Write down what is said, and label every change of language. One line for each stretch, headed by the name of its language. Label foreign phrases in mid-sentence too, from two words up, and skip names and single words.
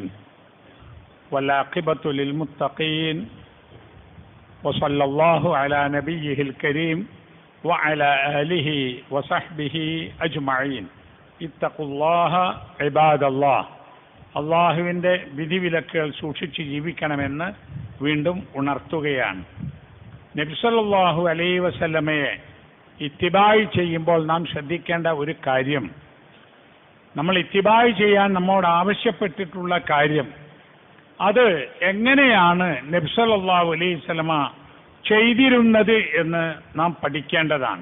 Arabic: والعاقبة للمتقين وصلى الله على نبيه الكريم وعلى آله وصحبه أجمعين اتقوا الله عباد الله.
Malayalam: അള്ളാഹുവിൻ്റെ വിധിവിലക്കുകൾ സൂക്ഷിച്ച് ജീവിക്കണമെന്ന് വീണ്ടും ഉണർത്തുകയാണ്. നബി സല്ലല്ലാഹു അലൈഹി വസല്ലമയെ ഇത്തിബാഅ് ചെയ്യുമ്പോൾ നാം ശ്രദ്ധിക്കേണ്ട ഒരു കാര്യം, നമ്മൾ ഇത്തിബാഅ് ചെയ്യാൻ നമ്മോട് ആവശ്യപ്പെട്ടിട്ടുള്ള കാര്യം, അത് എങ്ങനെയാണ് നബി
Arabic: صلى الله عليه وسلم
Malayalam: ചെയ്തിരുന്നത് എന്ന് നാം പഠിക്കേണ്ടതാണ്.